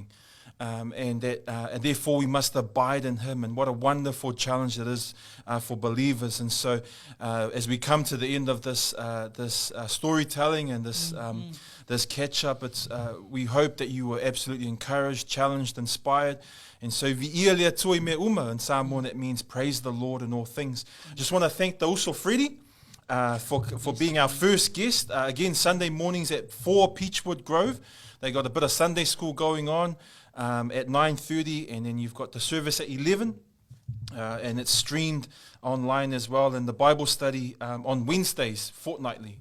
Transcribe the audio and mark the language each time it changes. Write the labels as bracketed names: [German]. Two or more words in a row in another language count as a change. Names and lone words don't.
[English] And therefore we must abide in him. And what a wonderful challenge it is for believers. And so as we come to the end of this storytelling and this catch up, we hope that you were absolutely encouraged, challenged, inspired. And so [Samoan] vi ia lea tui me uma [English] in Samoan, it means praise the Lord in all things. Just want to thank the Uso Freddie for being our first guest. Again, Sunday mornings at 4 Peachwood Grove. They got a bit of Sunday school going on at 9:30, and then you've got the service at 11, and it's streamed online as well, and the Bible study on Wednesdays fortnightly.